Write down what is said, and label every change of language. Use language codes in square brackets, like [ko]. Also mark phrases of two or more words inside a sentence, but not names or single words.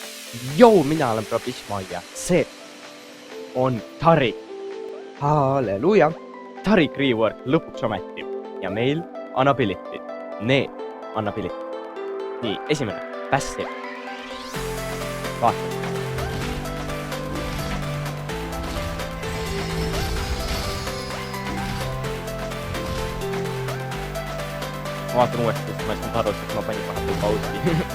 [et] Joo, minä olen Probisma ja se on Tarik. Halleluja. Tarik Reward lõpuks ometi. Ja meil on ability. Need on ability. Nii, esimene. Passive. Vaata. Ma vaatan uuesti, sest ma ei saanud aru, et ma panin vahepeal pausi.